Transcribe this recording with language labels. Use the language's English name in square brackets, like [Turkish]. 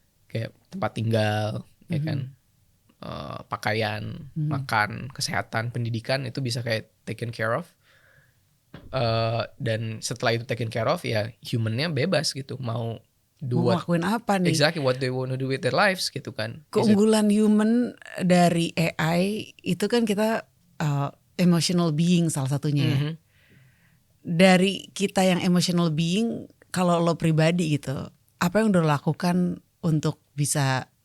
[Indonesian] Kayak tempat tinggal, ya kan. Pakaian, makan, kesehatan, pendidikan itu bisa kayak [English] taken care of. [Indonesian] Dan setelah itu [English] taken care of, [Indonesian] ya humannya bebas gitu. Mau Mau ngelakuin apa nih? [English] Exactly what they want to do with their lives [Indonesian] gitu kan. Keunggulan human dari AI itu kan kita emotional being salah satunya ya. Dari kita yang emotional being, kalau lo pribadi gitu, apa yang udah lo lakukan untuk bisa